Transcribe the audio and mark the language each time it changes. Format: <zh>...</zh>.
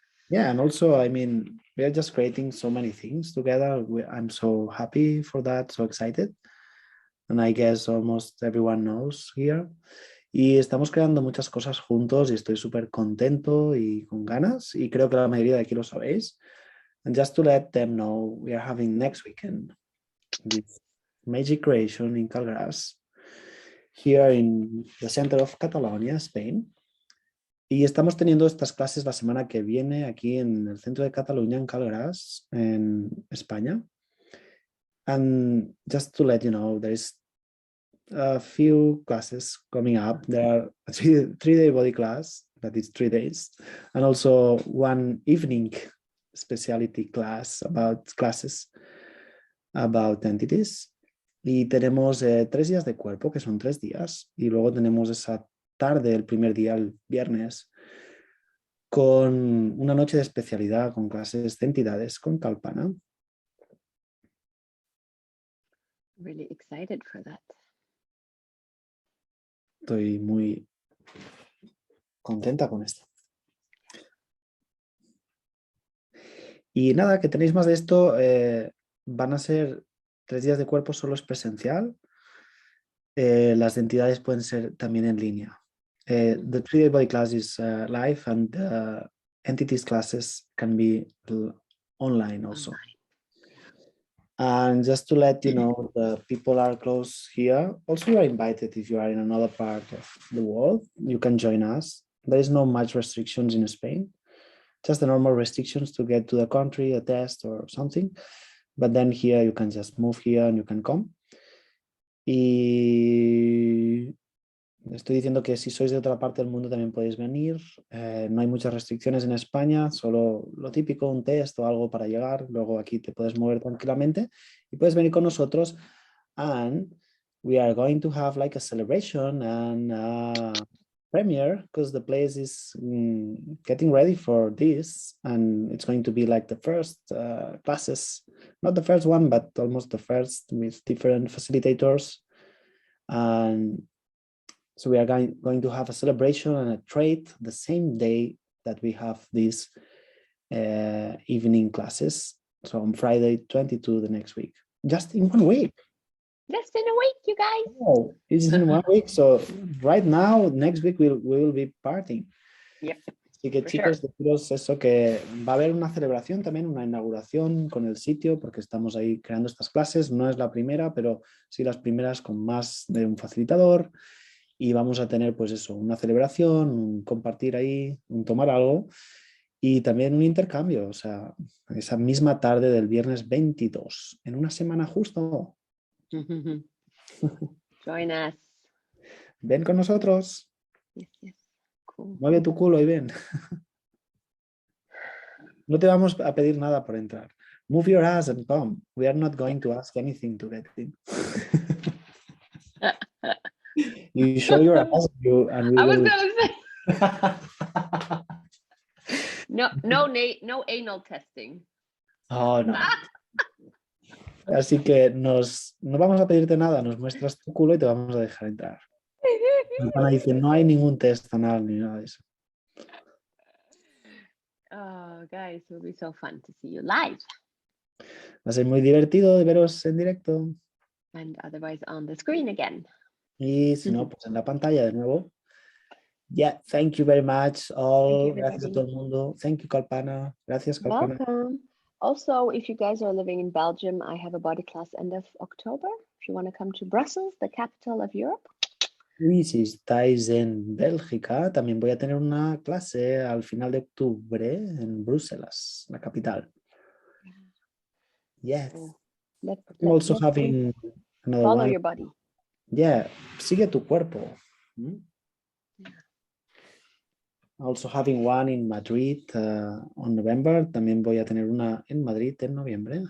<en>Yeah, and also, I mean, we are just creating so many things together. I'm so happy for that, so excited. And I guess almost everyone knows here.</en> <es>Y estamos creando muchas cosas juntos y estoy súper contento y con ganas. Y creo que la mayoría de aquí lo sabéis.</es> <en>And just to let them know, we are having next weekend this magic creation in Calgras, here in the center of Catalonia, Spain.</en> <es>Y estamos teniendo estas clases la semana que viene aquí en el centro de Cataluña, en Calgras, en España.</es> <en>And just to let you know, there is a few classes coming up. There are a three-day body class, that is 3 days, and also one evening specialty class about classes about entities.</en> <es>Y tenemos 3 días de cuerpo, que son 3 días, y luego tenemos esa tarde, el primer día, el viernes, con una noche de especialidad, con clases de entidades, con Kalpana.</es> <en>Really excited for that.</en> <es>Estoy muy contenta con esto. Y nada, que tenéis más de esto, van a ser 3 días de cuerpo, solo es presencial. Las entidades pueden ser también en línea.</es> <en>The 3-day body class is live and entities classes can be online also. And just to let you know, the people are close here. Also, you are invited if you are in another part of the world. You can join us. There is no much restrictions in Spain. Just the normal restrictions to get to the country, a test or something. But then here you can just move here and you can come.</en> <es>Y estoy diciendo que si sois de otra parte del mundo también podéis venir. No hay muchas restricciones en España, solo lo típico, un test o algo para llegar. Luego aquí te puedes mover tranquilamente y puedes venir con nosotros.</es> <en>And we are going to have like a celebration and premiere because the place is getting ready for this, and it's going to be like the first classes, not the first one, but almost the first, with different facilitators. And so we are going to have a celebration and a trade the same day that we have these evening classes. So on Friday 22 the next week, just in 1 week. Just in a week, you guys. Oh, it's in 1 week. So right now, next week we will be partying. Yep.</en> <es>Así que</es> <en>For</en> <es>chicos,</es> <en>sure.</en> <es>deciros eso, que va a haber una celebración también, una inauguración con el sitio, porque estamos ahí creando estas clases. No es la primera, pero sí las primeras con más de un facilitador. Y vamos a tener pues eso, una celebración, un compartir ahí, un tomar algo y también un intercambio. O sea, esa misma tarde del viernes 22, en una semana justo.</es> <en>Join us.</en> <es>Ven con nosotros,</es> <en>Yes, yes. Cool.</en> <es>mueve tu culo y ven. No te vamos a pedir nada por entrar.</es> <en>Move your ass and come. We are not going to ask anything to get in. You show your ass and we I was will. gonna say no anal testing. Oh, no.</en> <es>Así que no vamos a pedirte nada, nos muestras tu culo y te vamos a dejar entrar. Kalpana dice, no hay ningún test anal ni nada de eso.</es> <en>Oh, guys, it will be so fun to see you live.</en> <es>Va a ser muy divertido de veros en directo.</es> <en>And otherwise on the screen again.</en> <es>Y si no, pues en la pantalla de nuevo.</es> <en>Yeah, thank you very much all.</en> <es>Gracias a todo el mundo.</es> <en>Thank you, Kalpana.</en> <es>Gracias, Kalpana.</es> <en>Welcome. Also, if you guys are living in Belgium, I have a body class end of October. If you want to come to Brussels, the capital of Europe.</en> <es>Y si estáis en Bélgica, también voy a tener una clase al final de octubre en Bruselas, la capital.</es> <en>Yes. So let's Also having another follow one. your body.</en> <es>Yeah, sigue tu cuerpo.</es> <en>Also having one in Madrid on November.</en> <es>También voy a tener una en Madrid en noviembre.</es>